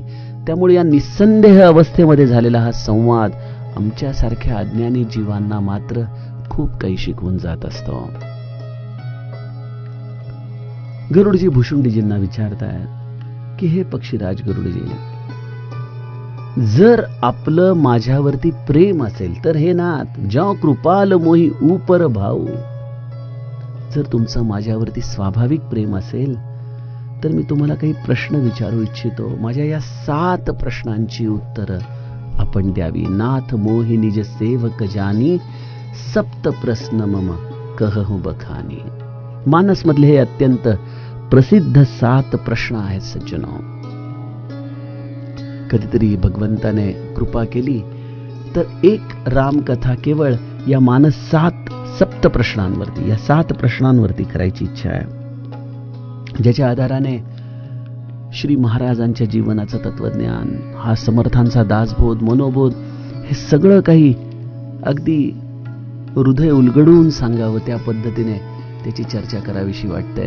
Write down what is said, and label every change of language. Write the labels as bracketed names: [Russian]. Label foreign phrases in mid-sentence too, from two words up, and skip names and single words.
[Marathi] त्यामुळे या निसंदेह अवस्थेमध्ये झालेला हा संवाद आमच्यासारख्या अज्ञानी जीवांना मात्र खूप काही शिकवून जात असतो. गरुडजी भुशुंडीजींना विचारतायत की हे पक्षीराज गरुडजी, जर आपलं माझ्यावरती प्रेम असेल तर हे [Awadhi] नाथ ज्या कृपाल मोही ऊपर भाऊ, [Marathi] जर तुमचं माझ्यावरती स्वाभाविक प्रेम असेल तर मी तुम्हाला काही प्रश्न विचारू इच्छितो. माझ्या या 7 प्रश्नांची उत्तरं आपण द्यावी. [Awadhi] नाथ मोहि निज सेवक जानी, सप्त प्रश्न मम कहूं बखानी. [Marathi] मानस मधले हे अत्यंत प्रसिद्ध 7 प्रश्न आहेत सज्जनो. कधीतरी भगवंताने कृपा केली तर एक रामकथा केवळ या मानस 7 प्रश्नांवरती, या 7 प्रश्नांवरती करायची इच्छा आहे, ज्याच्या आधाराने श्री महाराजांच्या जीवनाचं तत्वज्ञान, हा समर्थांचा दासबोध, मनोबोध, हे सगळं काही अगदी हृदय उलगडून सांगावं त्या पद्धतीने त्याची चर्चा करावीशी वाटते.